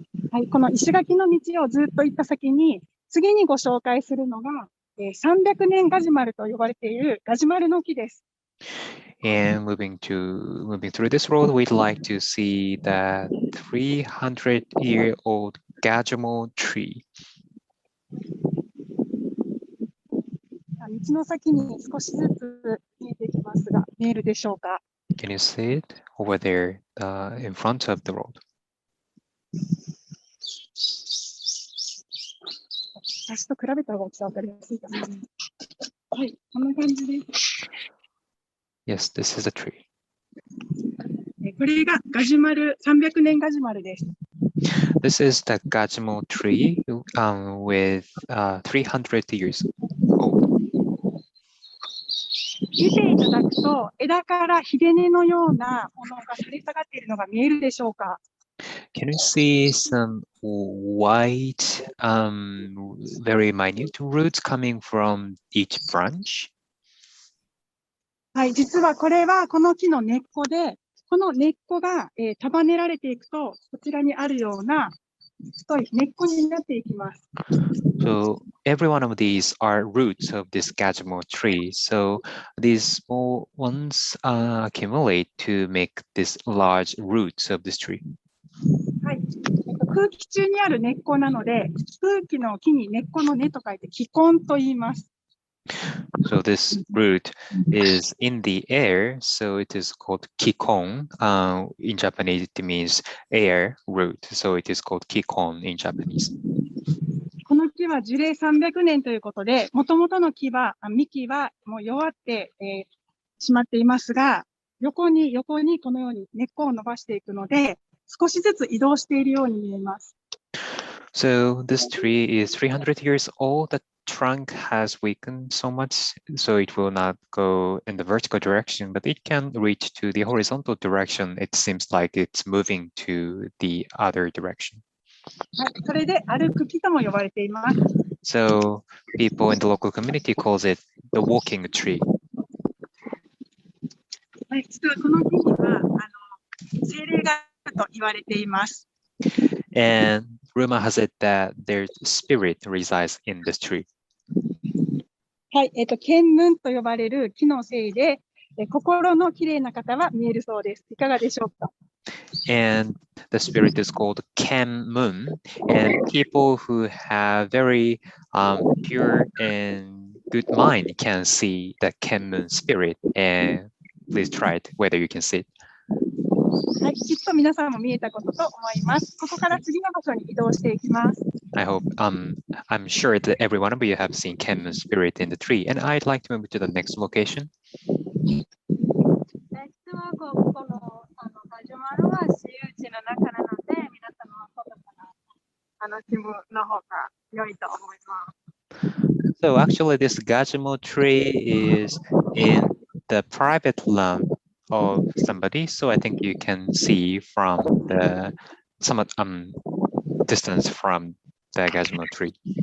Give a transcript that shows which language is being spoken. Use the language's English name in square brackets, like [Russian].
[Japanese] はい、この石垣の道をずっと行った先に、次にご紹介するのが、300年ガジュマルと呼ばれているガジュマルの木です。 [English] And moving through this road, we'd like to see the 300-year-old Gazebo Tree. [Japanese] 道の先に少しずつ見えてきますが、見えるでしょうか。 [English] Can you see it over there in front of the road? [Japanese] 私と比べた方が大きさ分かりやすいかな。はい、こんな感じです。 [English] Yes, this is a tree. [Japanese] これがガジュマル、300年ガジュマルです。 [English] This is the Gazebo tree with 300 years old. [Japanese] 見ていただくと、枝からひげ根のようなものが垂れ下がっているのが見えるでしょうか。 [English] Can you see some white, very minute roots coming from each branch? [Japanese] はい、実はこれはこの木の根っこで、この根っこが、束ねられていくと、こちらにあるような太い根っこになっていきます。 [English] So every one of these are roots of this Gazebo tree. So these small ones accumulate to make this large roots of this tree. [Japanese] はい、空気中にある根っこなので、空気の木に根っこの根と書いて気根と言います。 [English] So this root is in the air, so it is called kikon. In Japanese, it means air root, so it is called kikon in Japanese. [Japanese] この木は樹齢300年ということで、もともとの幹はもう弱ってしまっていますが、横にこのように根っこを伸ばしていくので、少しずつ移動しているように見えます。 [English] So this tree is 300 years old. The trunk has weakened so much, so it will not go in the vertical direction, but it can reach to the horizontal direction. It seems like it's moving to the other direction. [Japanese] はい、それで歩く木とも呼ばれています。 [English] So people in the local community calls it the walking tree. [Japanese] はい、実はこの木には精霊があると言われています。 [English] And rumor has it that their spirit resides in this tree. [Japanese] はい、見聞と呼ばれる木の精で、心のきれいな方は見えるそうです。いかがでしょうか。 [English] And the spirit is called Kenmun, and people who have very pure and good mind can see the Kenmun spirit. And please try it, whether you can see it. [Japanese] はい、きっと皆さんも見えたことと思います。ここから次の場所に移動していきます。 [English] I hope, I'm sure that every one of you have seen Kenmun's spirit in the tree, and I'd like to move to the next location. [Japanese] 実はこのガジュマルは私有地の中なので、皆様気分の方が良いと思います。 [English] So actually, this Gazebo Tree is in the private land of somebody. So I think you can see from the somewhat distance from the Gazebo Tree.